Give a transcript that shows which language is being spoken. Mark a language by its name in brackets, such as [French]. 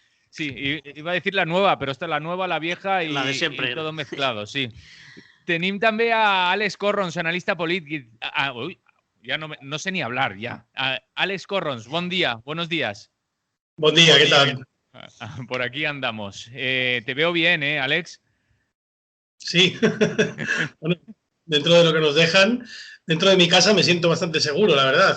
[Spanish] Sí, iba a decir la nueva, pero esta es la nueva, la vieja y, la de siempre. Y todo mezclado, sí. [Catalan] Tenim també a Àlex Corrons, analista polític. [Spanish] Uy, ya no sé ni hablar, ya. Àlex Corrons, buen día, buenos días. Buen día, ¿qué tal? Por aquí andamos. Te veo bien, Àlex? Sí. Bueno, dentro de lo que nos dejan, dentro de mi casa me siento bastante seguro, la verdad.